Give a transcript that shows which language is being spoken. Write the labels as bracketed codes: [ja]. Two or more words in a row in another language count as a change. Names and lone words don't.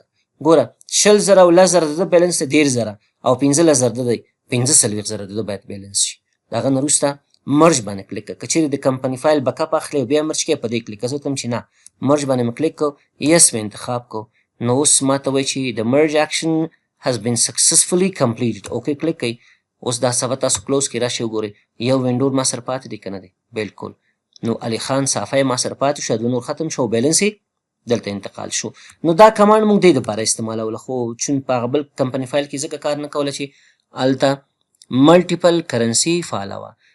[ps] ګوره 20,000 او 10,000 د ده بیلنس دی 13,000 او 15,000 د دی 45,000 د ده باید بیلنس شي. د هغه نه وروسته مرج باندې کلیک کړه. که چیرې د [en] company file backup [ps] اخلي او بیا مرج کوې په دې کلیک زه ورته چې نه مرج باندې مې کلیک کړو یس مې انتخاب کړو. نو اوس ما ته وایي چې د [en] merge action has been successfully completed [ps] اوکې کلیک کوئ. اوس دا صفحه تاسو کلوز کړئ راشئ وګورئ یو وینډور ما سره پاتې دی که نه دی بلکل. نو علي خان صافی ما سره پاتې شو دوه نور ختم شو بیلنس یې دلته انتقال شو. نو دا کمانډ موږ دې دپاره استعمالوله خو چون په هغه بل [en] company file [ps] کې ځکه کار نه کوله چې هلته [en] multiple currency [ps] فعاله وه.